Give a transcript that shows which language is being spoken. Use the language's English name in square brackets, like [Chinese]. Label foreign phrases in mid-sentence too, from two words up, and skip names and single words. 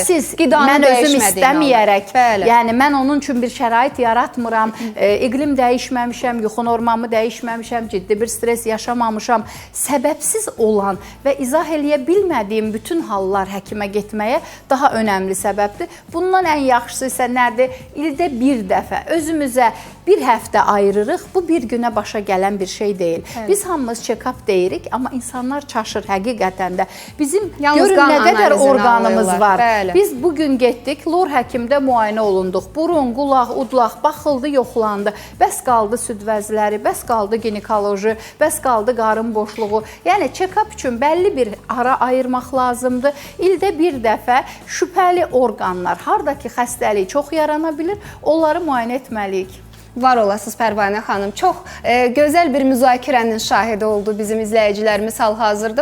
[Azerbaijani] Səbəbsiz, mən özüm istəməyərək, yəni mən onun üçün bir şərait yaratmıram, iqlim dəyişməmişəm, yuxu normamı dəyişməmişəm, ciddi bir stres yaşamamışam. Səbəbsiz olan və izah eləyə bilmədiyim bütün hallar həkimə getməyə daha önəmli səbəbdir. Bundan ən yaxşısı isə nədir? İldə bir dəfə özümüzə bir həftə ayırırıq. Bu bir günə başa gələn bir şey deyil. Biz hamımız check-up deyirik, amma insanlar çaşır həqiqətən də. Bizim Yalnız görün nə qədər analizini orqanımız alırlar. var. Bəli. Biz bugün getdik, lor həkimdə müayinə olunduq. Burun, qulaq, udlaq baxıldı, yoxlandı. Bəs qaldı süd vəzləri, bəs qaldı ginekoloji, bəs qaldı qarın boşluğu. Yəni check-up üçün bəlli bir ara ayırmaq lazımdır. İldə bir dəfə şübhəli orqanlar, hardakı xəstəlik çox yarana bilir, onları müayinə etməliyik. Var olasınız Pərvanə xanım. Çox gözəl bir müzakirənin şahidi oldu bizim izləyicilərimiz hal-hazırda.